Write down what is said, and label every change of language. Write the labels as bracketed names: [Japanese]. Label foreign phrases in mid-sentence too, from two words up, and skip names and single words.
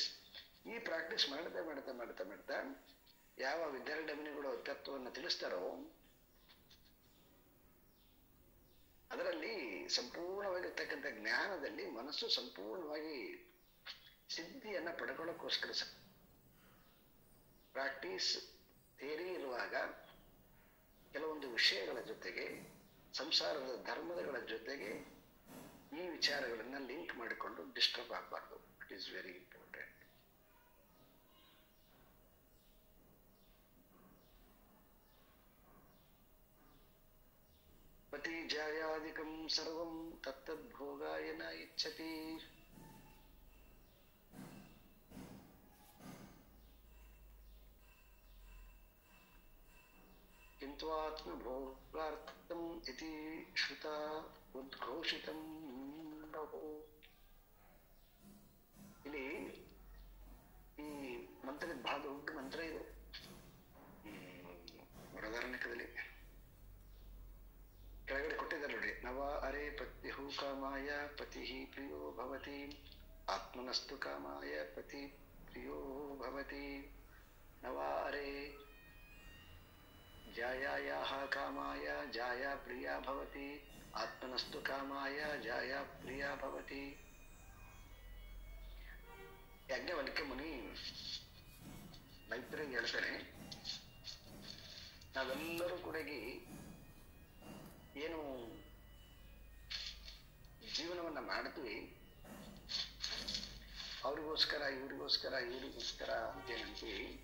[Kannada] ಈ ಪ್ರಾಕ್ಟೀಸ್ ಮಾಡ್ತಾ ಮಾಡ್ತಾ ಮಾಡ್ತಾ ಮಾಡ್ತಾ ಯಾವ ವಿದ್ಯಾರ್ಥಿಗಳು ತತ್ವವನ್ನು ತಿಳಿಸ್ತಾರೋ ಅದರಲ್ಲಿ ಸಂಪೂರ್ಣವಾಗಿರ್ತಕ್ಕಂಥ ಜ್ಞಾನದಲ್ಲಿ ಮನಸ್ಸು ಸಂಪೂರ್ಣವಾಗಿ ಸಿದ್ಧಿಯನ್ನ ಪಡ್ಕೊಳ್ಳೋಕ್ಕೋಸ್ಕರ [English] practice theory [Kannada] ಇರುವಾಗ ಕೆಲವೊಂದು ವಿಷಯಗಳ ಜೊತೆಗೆ ಸಂಸಾರದ ಧರ್ಮಗಳ ಜೊತೆಗೆ ಈ ವಿಚಾರಗಳನ್ನ ಲಿಂಕ್ ಮಾಡಿಕೊಂಡು ಡಿಸ್ಟರ್ಬ್ ಆಗಬಾರ್ದು. [English] it is very important. [Sanskrit] ಪತಿ ಜಾಯಾದಿಕಂ ಸರ್ವಂ ತತ್ತದ್ಭೋಗಾಯ ನ ಇಚ್ಛತಿ. ಕಿಂತು ಆತ್ಮಭೋಗಾರ್ಥಂ ಇತಿ ಶ್ರುತ ಉದ್ಘೋಷಿತಂ ಬಹು. [Kannada] ಇಲ್ಲಿ ಈ ಮಂತ್ರದ ಬಹಳ ದೊಡ್ಡ ಮಂತ್ರ ಇದು. ಬೃಹದಾರಣ್ಯಕದಲ್ಲಿ ಕೆಳಗಡೆ ಕೊಟ್ಟಿದ್ದಾರೆ ನೋಡಿ, [Sanskrit] ನವ ಅರೆ ಪತ್ಯಹು ಕಾಮಾಯ ಪತಿ ಪ್ರಿಯೋ ಭವತಿ, ಆತ್ಮನಸ್ತು ಕಾಮಾಯ ಪತಿ ಪ್ರಿಯೋ ಭವತಿ. ನವ ಅರೆ ಜಾಯಾಯಾಹ ಕಾಮಾಯ ಜಾಯ ಪ್ರಿಯ ಭವತಿ, ಆತ್ಮನಸ್ತು ಕಾಮಾಯ ಜಾಯ ಪ್ರಿಯ ಭವತಿ. [Kannada] ಯಾಜ್ಞವಲ್ಕ್ಯ ಮುನಿ ಮೈತ್ರಿಗೆ ಹೇಳ್ತಾರೆ, ನಾವೆಲ್ಲರೂ ಕೂಡ ಏನು ಜೀವನವನ್ನ ಮಾಡ್ತೀವಿ ಅವ್ರಿಗೋಸ್ಕರ ಇವ್ರಿಗೋಸ್ಕರ ಇವ್ರಿಗೋಸ್ಕರ ಅಂತೇನಂತೀವಿ.